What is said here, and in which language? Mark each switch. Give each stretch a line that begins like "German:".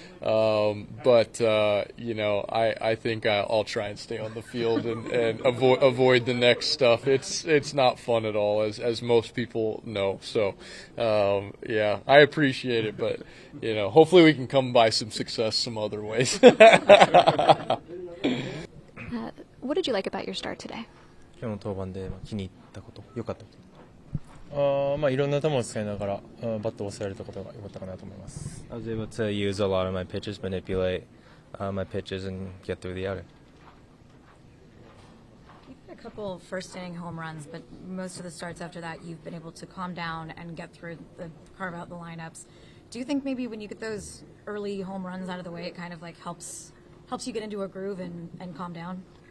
English: But I think I'll try and stay on the field and avoid the next stuff. It's not fun at all, as most people know. So I appreciate it, but hopefully we can come by some success some other ways. What did you like about your start today?
Japanese: 今日の登板で気に入ったこと、良かったこと。いろんな球を使いながらバットを抑えられたことが良かったかなと思います。
English: I was able to use a lot of my pitches, manipulate my pitches, and get through the outing. You've had a couple first inning home runs, but most of the starts after that, you've been able to calm down and carve out the lineups. Do you think maybe when you get those early home runs out of the way, it kind of like helps you get into a groove and calm down?